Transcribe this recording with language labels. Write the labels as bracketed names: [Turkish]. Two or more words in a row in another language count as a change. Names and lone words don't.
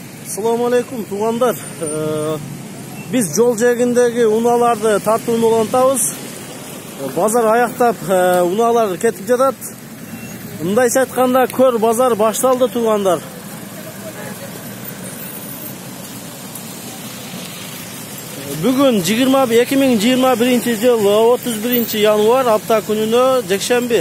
[Arabic] السلام عليكم [Kyrgyz] tuğanlar. Биз жол жээгиндеги уналарды тартууну улантабыз. Базар аяктап, уналар кетип жатат. Мындайча айтканда көр базар башталды туғандар. Бүгүн 2021 жыл 31 январь апта күнүнө жекшемби.